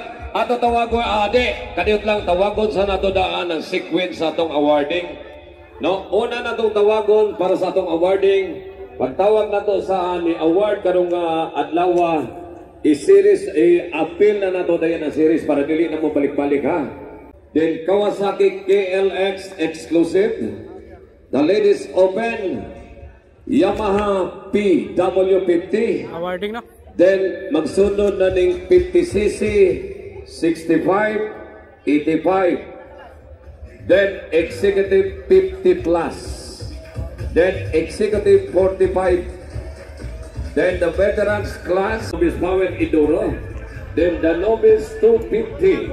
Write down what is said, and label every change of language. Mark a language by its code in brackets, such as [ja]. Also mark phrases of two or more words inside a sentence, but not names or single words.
[ceb] Ato tawagon ade, kadiyot lang tawagon sa nato daan ang sequence sa atong awarding. No, una na itong tawagon para sa atong awarding. Pagtawag na to sa ni award karong adlaw i-series appeal na nato dayon ang series para dili na mo balik-balik ha. [en] Then Kawasaki KLX exclusive The ladies open, Yamaha PW50. [ceb] Awarding na. Then, magsunod na ning 50cc, 65, 85. [en] Then, executive 50 plus. Then, executive 45. Then, the veterans class, Novice Power Enduro. Then, the Novice 250.